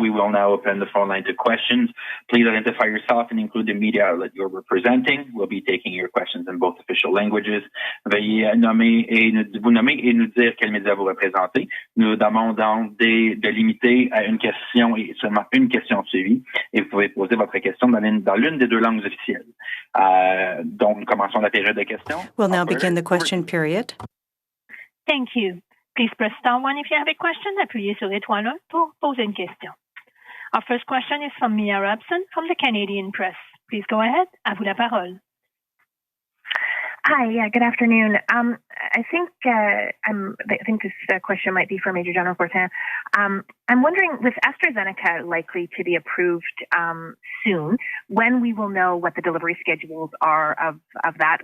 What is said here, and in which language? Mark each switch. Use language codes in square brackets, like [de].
[en] We will now open the phone line to questions. Please identify yourself and include the media outlet you're representing. We'll be taking your questions in both official languages. [fr] Veuillez vous nommer et nous dire quel média vous représentez. Nous demandons de limiter à une question et seulement une question suivie. Et vous pouvez poser votre question dans l'une des deux langues officielles. Donc, nous commençons la période de questions. [en] We'll now begin the question period. Thank you. Please press star 1 if you have a question. [fr] Appuyez sur étoile 1 pour poser une question. [en] Our first question is from Mia Robson from the Canadian Press. Please go ahead. [fr] À vous la parole. [en] Hi, good afternoon. I think this question might be for Major General Fortin. I'm wondering, with AstraZeneca likely to be approved soon, when we will know what the delivery schedules are of that?